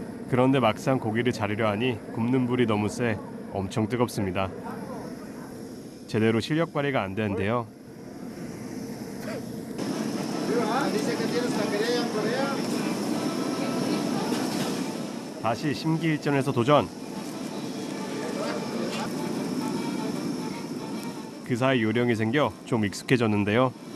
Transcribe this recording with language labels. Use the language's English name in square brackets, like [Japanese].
[Korean] 그런데 막상 고기를 자르려 하니 굽는 불이 너무 세 엄청 뜨겁습니다. 제대로 실력 발휘가 안 되는데요. [Spanish] Dice que tienes taquería en Corea. [Korean] 다시 심기일전에서 도전. 그 사이 요령이 생겨 좀 익숙해졌는데요.